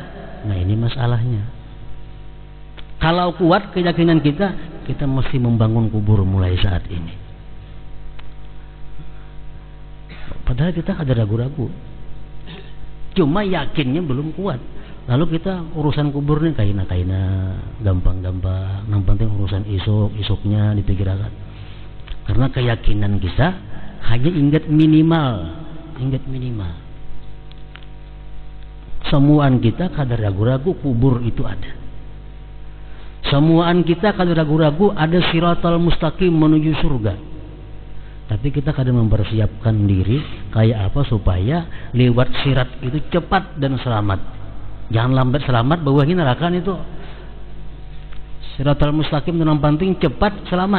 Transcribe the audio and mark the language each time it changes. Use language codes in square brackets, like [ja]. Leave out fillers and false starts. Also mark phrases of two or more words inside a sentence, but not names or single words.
[id] Nah, ini masalahnya. Kalau kuat keyakinan kita, kita mesti membangun kubur mulai saat ini. Padahal kita ada ragu-ragu. Cuma yakinnya belum kuat. Lalu kita urusan kubur nih kaina-kaina, gampang-gampang. Yang penting urusan isuk-isuknya dipikirkan. Karena keyakinan kita hanya ingat minimal. Semuaan kita kadang ragu-ragu kubur itu ada. Semuaan kita kadang ragu-ragu ada [ar] صراط المستقيم [id] menuju surga. Tapi kita kadang mempersiapkan diri kayak apa supaya lewat sirat itu cepat dan selamat. Jangan lambat selamat, bawahi neraka itu. [ar] صراط المستقيم [id] itu yang penting cepat selamat.